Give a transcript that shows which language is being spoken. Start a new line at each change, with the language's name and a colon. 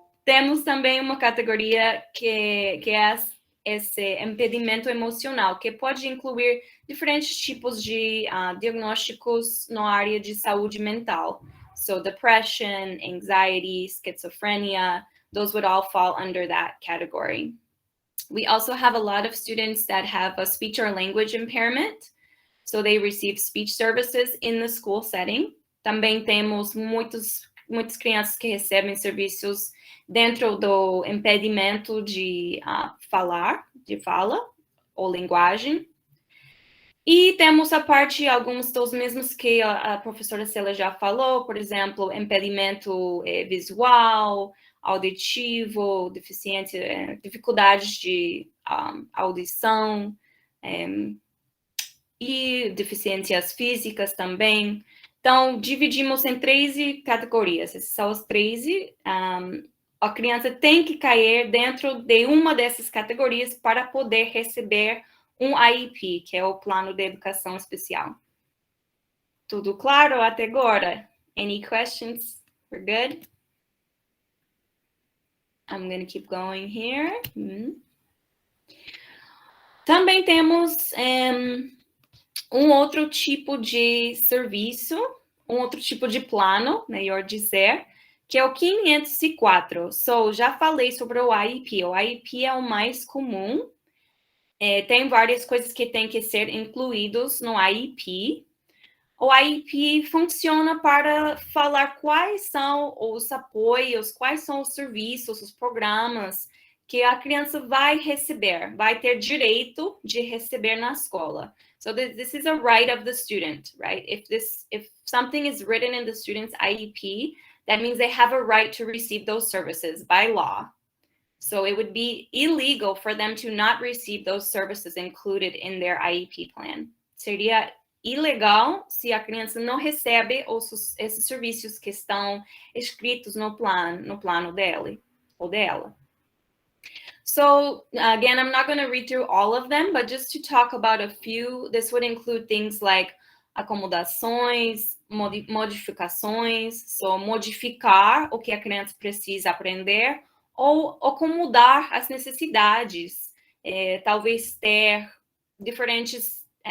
Portuguese: Temos também uma categoria que é esse impedimento emocional, que pode incluir diferentes tipos de diagnósticos na área de saúde mental.
English: So depression, anxiety, schizophrenia, those would all fall under that category. We also have a lot of students that have a speech or language impairment, so they receive speech services in the school setting.
Portuguese: Também temos muitas crianças que recebem serviços dentro do impedimento de fala ou linguagem. E temos a parte, alguns dos mesmos que a professora Célia já falou, por exemplo, impedimento visual, auditivo, dificuldades de audição, e deficiências físicas também. Então, dividimos em 13 categorias. Essas são as 13. A criança tem que cair dentro de uma dessas categorias para poder receber um IEP, que é o Plano de Educação Especial. Tudo claro até agora?
English: Any questions? We're good? I'm going to keep going here.
Portuguese: Também temos um outro tipo de serviço, um outro tipo de plano, melhor dizer, que é o 504. So, já falei sobre o IEP. O IEP é o mais comum. Tem várias coisas que têm que ser incluídos no IEP. O IEP funciona para falar quais são os apoios, quais são os serviços, os programas que a criança vai receber, vai ter direito de receber na escola.
English: So this is a right of the student, right? If something is written in the student's IEP, that means they have a right to receive those services by law. So it would be illegal for them to not receive those services included in their IEP plan.
Portuguese: Seria ilegal se a criança não recebe esses serviços que estão escritos no plano dele ou dela.
English: So again, I'm not going to read through all of them, but just to talk about a few, this would include things like
Portuguese: acomodações, modificações,
English: so
Portuguese: modificar o que a criança precisa aprender ou acomodar as necessidades, talvez ter diferentes